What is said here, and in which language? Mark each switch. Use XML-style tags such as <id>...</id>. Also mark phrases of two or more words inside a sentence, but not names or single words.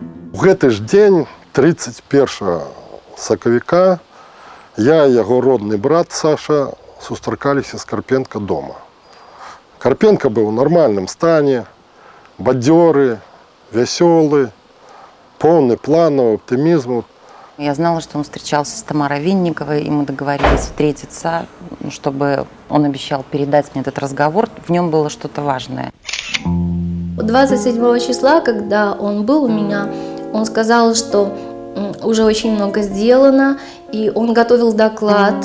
<be>У гэты ж дзень, 31 сакавіка, я і яго родны брат Саша сустракаліся з Карпенка дома. Карпенка быў у нармальным стане, бадзёры, вясёлы, поўны планаў, аптымізму.</be> <ru>Я знала, что он встречался с Тамарой Винниковой, и мы договорились встретиться, чтобы он обещал передать мне этот разговор. В нем было что-то важное. 27 числа, когда он был у меня, он сказал, что уже очень много сделано, и он готовил доклад.</ru>